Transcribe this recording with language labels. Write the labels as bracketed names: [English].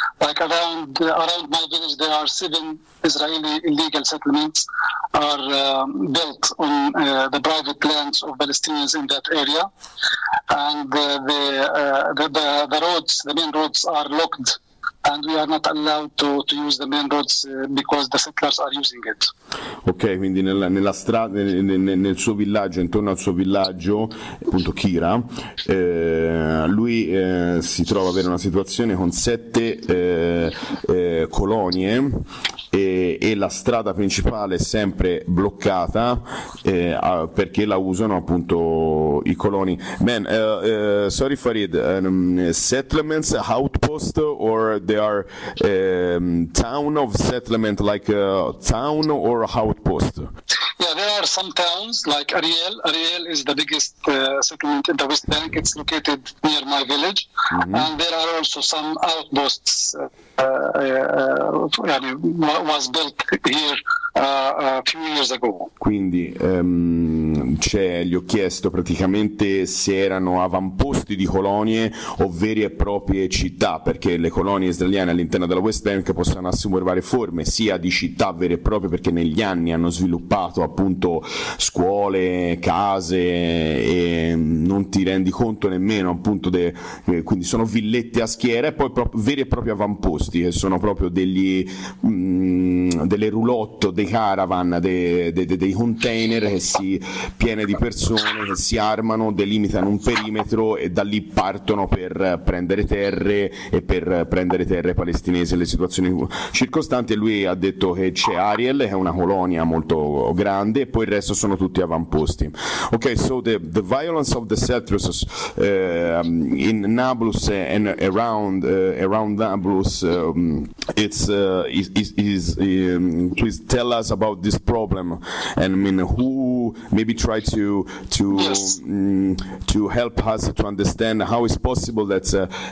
[English] Like around my village, there are 7 Israeli illegal settlements are built on the private lands of Palestinians in that area, and the roads, the main roads, are locked. And we are not allowed to use the main roads because the settlers are using it. [Italian] Ok, quindi nella strada, nel suo villaggio, intorno al suo villaggio, appunto Kira, lui si trova ad avere una situazione con 7 colonie e la strada principale è sempre bloccata perché la usano appunto i coloni. [English] Man, sorry Farid, settlements, outpost, or they are town of settlement, like a town or outpost? Yeah, there are some towns like Ariel. Ariel is the biggest settlement in the West Bank. It's located near my village. Mm-hmm. And there are also some outposts was built here a few years ago. [Italian] Quindi gli ho chiesto praticamente se erano avamposti di colonie o vere e proprie città, perché le colonie israeliane all'interno della West Bank possono assumere varie forme, sia di città vere e proprie, perché negli anni hanno sviluppato appunto scuole, case, e non ti rendi conto nemmeno appunto quindi sono villette a schiera, e poi veri e propri avamposti, che sono proprio delle roulotte, dei caravan, dei container piene di persone che si armano, delimitano un perimetro e da lì partono per prendere terre e per prendere terre palestinesi. Le situazioni circostanti, lui ha detto che c'è Ariel, che è una colonia molto grande, e poi il resto sono tutti avamposti. [English] Ok, so the violence of the settlers in Nablus and around Nablus, please tell us about this problem, and I mean, who maybe try to to help us to understand how it's possible that a